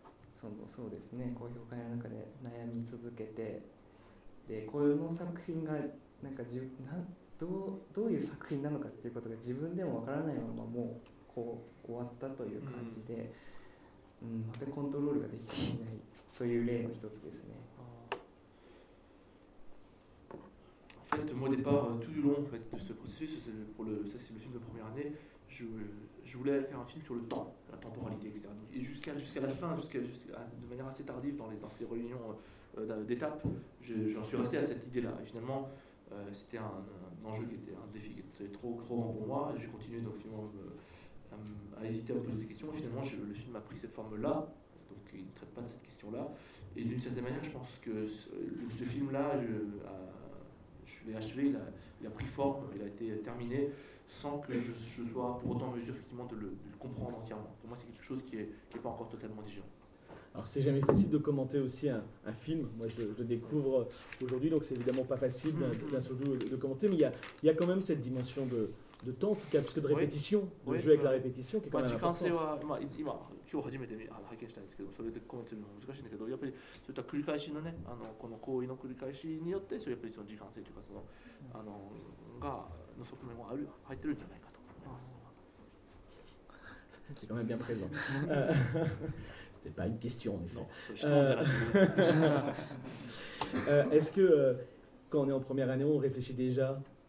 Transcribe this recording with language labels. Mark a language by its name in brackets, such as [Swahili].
[Japanese] そうですね、高評価の中で悩み続けて、でこういうの作品がなんか自分どういう作品なのかっていうことが自分でもわからないままもうこう終わったという感じで、全くコントロールができていないという例の一つですね。 [French] En fait, moi au départ, tout du long en fait, de ce processus, c'est le film de première année, je voulais faire un film sur le temps, la temporalité, etc. Et jusqu'à la fin, de manière assez tardive dans ces réunions d'étapes, j'en suis resté à cette idée-là. Et finalement, c'était un enjeu qui était un défi qui était trop grand pour moi. J'ai continué donc finalement à hésiter à me poser des questions. Et finalement, le film a pris cette forme-là, donc il ne traite pas de cette question-là. Et d'une certaine manière, je pense que ce film-là je l'ai achevé, il a pris forme, il a été terminé sans que je sois pour autant en mesure effectivement de le comprendre entièrement. Pour moi, c'est quelque chose qui est pas encore totalement digérant. Alors, c'est jamais facile de commenter aussi un film. Moi, je le découvre aujourd'hui, donc c'est évidemment pas facile d'un seul coup de commenter. Mais il y a quand même cette dimension de temps, en tout cas, parce que de répétition, jouer avec la répétition, qui est quand même importante. Ouais. [Japanese] 今日初めて拝見したんですけど、それでコメントするのも難しいんだけど、やっぱりそういった繰り返しのね、この行為の繰り返しによって、それやっぱりその時間性というか、の側面が入ってるんじゃないかと思います。 [French] Qui est quand même bien présent. C'était pas une question, en effet. est-ce que quand on est en première année, on réfléchit déjà